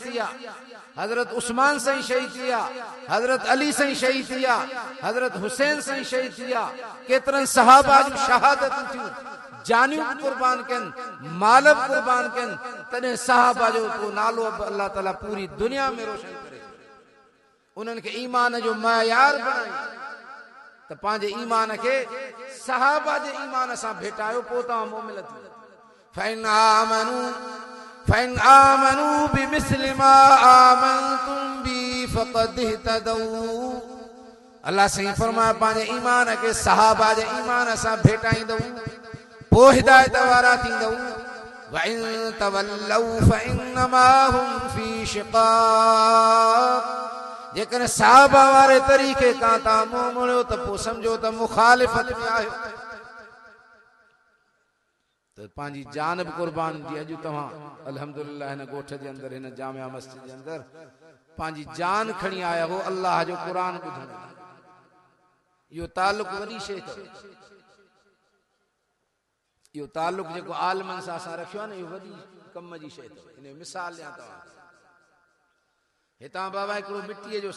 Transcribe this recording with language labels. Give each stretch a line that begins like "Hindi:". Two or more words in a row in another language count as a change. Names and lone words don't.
Sindhi: थिया हज़रत उस्मान साईं शहीद थिया हज़रत अली साईं शहीद थिया हज़रत हुसैन साईं शहीद थिया केतिरनि सहाबा जूं शहादतूं थियूं जानियूं कुर्बान कयनि माल कुर्बान कयनि तॾहिं सहाबा जो नालो अल्लाह ताला पूरी दुनिया में रोशन करे उन्हनि खे ईमान जो मयार बणाई त पंहिंजे ईमान खे सहाबा जे ईमान सां भेटायो पोइ तव्हां मोमिल थी
Arabic: فإن آمنوا بمثل ما آمنتم بي فقد اهتدوا
Sindhi: अल्लाह सही फरमाए पंहिंजे ईमान खे सहाबा जे ईमान सां भेटाईंदव पोइ हिदायत वारा थींदव
Arabic: وإن تولوا فإنما هم في شقاق
Sindhi: जेकॾहिं सहाबा वारे तरीक़े खां तव्हां मुंहुं मोड़ियो त पोइ सम्झो त मुखालिफ़त में आहियो तो पांजी जान बि कुर्बान जी अॼु तव्हां अल्हम्दुलिल्लाह हिन ॻोठ जे अंदरि हिन जामिया मस्जिद जे अंदरि पंहिंजी जान खणी आया हो अल्लाह जो क़ुरान ॿुधण इहो तालुक़ वॾी शइ अथव इहो तालुक़ जेको आलमनि सां असां रखियो आहे न इहो वॾी कम जी शइ अथव हिन मिसाल ॾियां तव्हां हितां बाबा हिकिड़ो मिटीअ जो